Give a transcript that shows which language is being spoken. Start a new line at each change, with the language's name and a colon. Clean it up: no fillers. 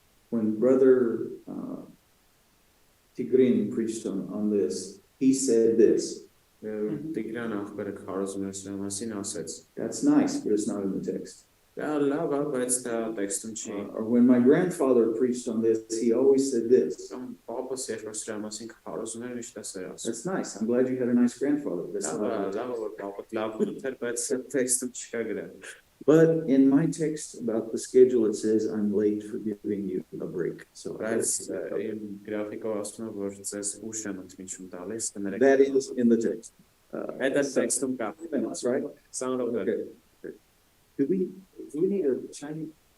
English: When Brother Tigrin preached on this, he said this.
Armenian: Տիգրան աղբերը քարոզում է սրա մասին ասեց։
English: That's nice, but it's not in the text.
Armenian: Դա լավ է, բայց դա տեքստում չի։
English: Or when my grandfather preached on this, he always said this.
Armenian: Պապս երբ սրա մասին քարոզում էր, միշտ ասեր ասում։
English: That's nice. I'm glad you had a nice grandfather. That's
Armenian: Լավ, որ պապդ լավ ուներ, բայց տեքստում չկա գրել։
English: But in my text about the schedule, it says I'm late for giving you a break. So
Armenian: Բայց իմ գրաֆիկով ասում եմ, որ ձեզ ուշ եմ ընդմիջում տալիս, կներեք։
English: that is in the text.
Armenian: Այդ է տեքստում կա։
English: That's right. Sound of Okay. Do we need a Chinese?